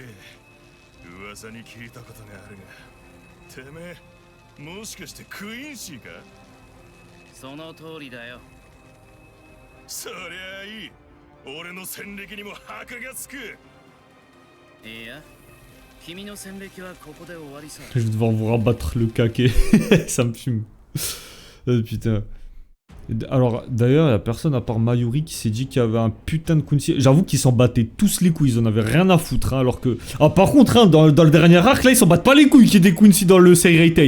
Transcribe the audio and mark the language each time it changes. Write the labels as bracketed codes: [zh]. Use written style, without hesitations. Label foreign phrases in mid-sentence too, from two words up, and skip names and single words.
[ja] 噂に聞いたことがあるが、てめえ、もしかしてクイーンシーか？その通りだよ。そりゃあいい。俺の戦歴にも箔がつく。いや、君の戦歴はここで終わりさ。 [fr] Je vais devoir vous rabattre le caquet. Ça me fume. Putain. Alors, d'ailleurs, il n'y a personne à part Mayuri qui s'est dit qu'il y avait un putain de Quincy. J'avoue qu'ils s'en battaient tous les couilles, ils en avaient rien à foutre. Hein, alors que. Ah, par contre, hein, dans le dernier arc, là, ils s'en battent pas les couilles qu'il y ait des Quincy dans le Seirei.